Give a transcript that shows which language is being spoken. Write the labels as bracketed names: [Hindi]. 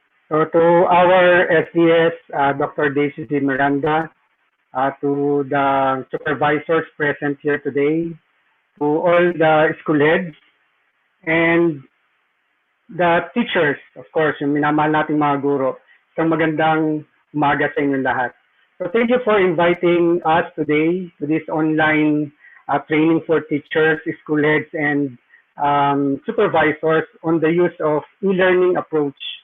[English] So to our SDS, Dr. Daisy C. Miranda, to the supervisors present here today, to all the school heads, and the teachers, of course, [Filipino] yung minamahal nating mga guro. Isang magandang umaga sa inyong lahat. [English] So thank you for inviting us today to this online training for teachers, school heads, and supervisors on the use of e-learning approach.